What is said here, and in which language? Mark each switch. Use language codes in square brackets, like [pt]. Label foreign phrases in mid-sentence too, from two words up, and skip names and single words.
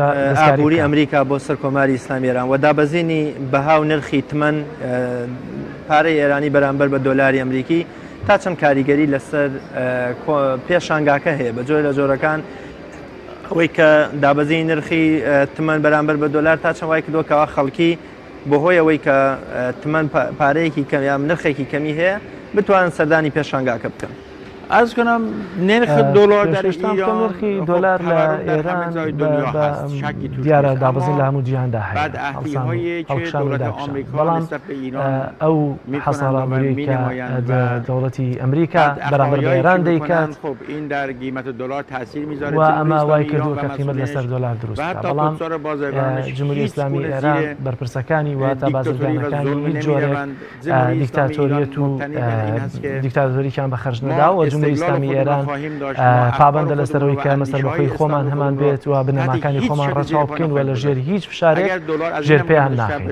[ckb] ئابووری ئەمریکا بۆ سەر کۆماری ئیسلامی ئێران و دابەزینی بەها و نرخی تمەن پارەی ئێرانی بەرامبەر بە دۆلاری ئەمریکی تا چەند کاریگەری لەسەر پێشانگاکە هەیە بە جۆرە لە جۆرەکان ئەوەی کە دابەزی نرخی تمەن بەرامبەر بە دۆلار تا چەند وای کردووەکەوە خەڵکی بەهۆی ئەوەی کە تمەن پارەیەکی کەم یا نرخێکی کەمی هەیە بتوانن سەردانی پێشانگاکە بکەن. [fa] از کنم نرخ دلار در ایران [ckb] نرخی دلار لە ئێران دیارە دابەزین لە هەموو جیهاندا هەیە بەڵام ئەو حەسەڵامەی کە دەوڵەتی ئەمریکا بەرامبەر بە ئێران دەیکات و ئەمە وای کردووە کە قیمەت لەسەر دۆلار دروست بەڵام جمهوری ئیسلامی ئێران بەرپرسەکانی واتە بازرگانەکانی هیچ جۆرێک دیکتاتۆریەت و دیکتاتۆریان بەخەرج نەدا و جمهوری ئیسلامی ئێران پابەندە لەسەرەوەی کە مەسەر بەخۆی خۆمان هەمان بێت و بنەماکانی خۆمان ڕەچاو بکەین و لە ژێر هیچ فشارێک ژێر پێیان ناخێت.